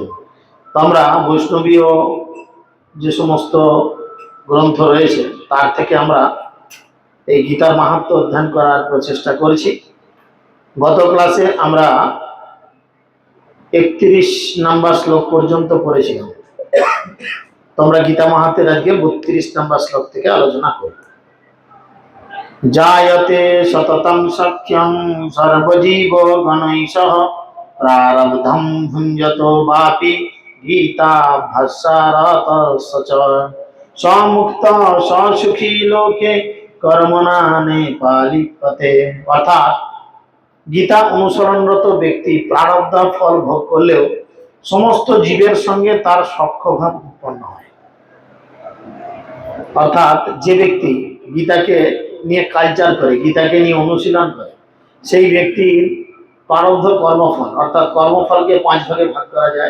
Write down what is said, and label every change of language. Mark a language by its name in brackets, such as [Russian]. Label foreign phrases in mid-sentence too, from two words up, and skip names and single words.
[Bangla] তো আমরা বৈষ্ণবীয় যে সমস্ত গ্রন্থ রয়েছে তার থেকে আমরা এই গীতার মাহাত্ম্য অধ্যয়ন করার প্রচেষ্টা করেছি। গত ক্লাসে আমরা 31 নাম্বার শ্লোক পর্যন্ত পড়েছিলাম। তোমরা গীতা মাহাত্ম্যের আজকে 32 নাম্বার শ্লোক থেকে আলোচনা করব। [Sanskrit] जायते सततं सख्यं सर्वजीव गणैः प्रारब्धं भुञ्जतो वापि गीता भस्सारतश्च स्वमुक्तः ससुखी लोके कर्मणा नेपालिपते। [Bangla] অর্থাৎ গীতা অনুসরণরত ব্যক্তি প্রারব্ধ ফল ভোগ করলেও সমস্ত জীবের সঙ্গে তার সখ্যভাব উৎপন্ন হয়। অর্থাৎ যে ব্যক্তি গীতাকে নিয়ে কালচার করে, গীতাকে নিয়ে অনুশীলন করে, সেই ব্যক্তির প্রারব্ধ কর্মফল, অর্থাৎ কর্মফলকে 5 ভাগে ভাগ করা যায়।